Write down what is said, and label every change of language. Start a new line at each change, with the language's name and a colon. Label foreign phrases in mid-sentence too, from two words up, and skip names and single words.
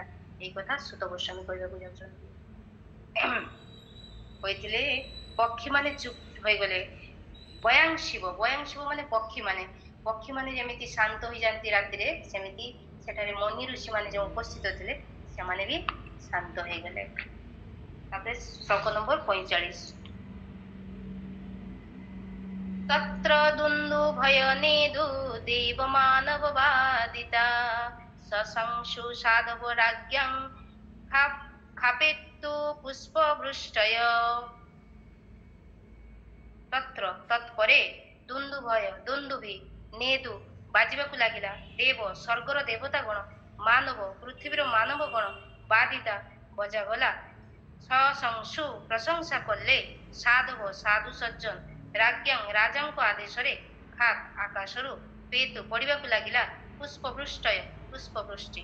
Odia: ଏଇ କଥା ସୁତ ଗୋସ୍ୱାମୀ କହିବାକୁ ଯାଉଛନ୍ତି। କହିଥିଲେ ପକ୍ଷୀ ମାନେ ଚୁପ୍ ହୋଇଗଲେ। ବୟାଂଶିବ ମାନେ ପକ୍ଷୀ ମାନେ ଯେମିତି ଶାନ୍ତ ହୋଇଯାଆନ୍ତି ରାତିରେ, ସେମିତି ସେଠାରେ ମନି ଋଷି ମାନେ ଯେଉଁ ଉପସ୍ଥିତ ଥିଲେ ସେମାନେ ବି ଶାନ୍ତ ହେଇଗଲେ। ତାପରେ ଶ୍ଲୋକ ନମ୍ବର 45।
Sanskrit: तत्र दुन्दुभयनेदु देवमानववादिता सशंसु साधवराज्ञं खापेत्तु पुष्पवृष्टय। तत्र तत्परे
Odia: ଦୁନ୍ଦୁଭି ନେଦୁ ବାଜିବାକୁ ଲାଗିଲା। ଦେବ ସ୍ୱର୍ଗର ଦେବତା ଗଣ, ମାନବ ପୃଥିବୀର ମାନବ ଗଣ, ବାଦିତା ବଜାଗଲା। ସଶଂସୁ ପ୍ରଶଂସା କଲେ, ସାଧବ ସାଧୁ ସଜ୍ଜନ, ରାଜ୍ञଂ ରାଜାଙ୍କ ଆଦେଶରେ, ଖାତ୍ ଆକାଶରୁ, ପେତୁ ପଡ଼ିବାକୁ ଲାଗିଲା, ପୁଷ୍ପବୃଷ୍ଟୟ ପୁଷ୍ପବୃଷ୍ଟି।